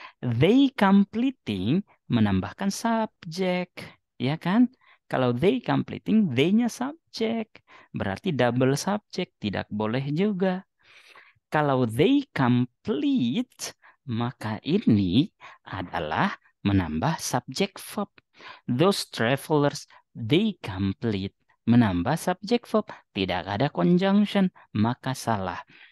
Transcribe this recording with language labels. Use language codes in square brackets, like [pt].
[en] They completing [id] menambahkan subjek, ya kan? Kalau [en] they completing, [id] they-nya subjek. Berarti double subjek, tidak boleh juga. Kalau [en] they complete, [id] maka ini adalah menambah subjek verb. [en] Those travelers, they complete. [id] Menambah subjek verb. Tidak ada conjunction, maka salah.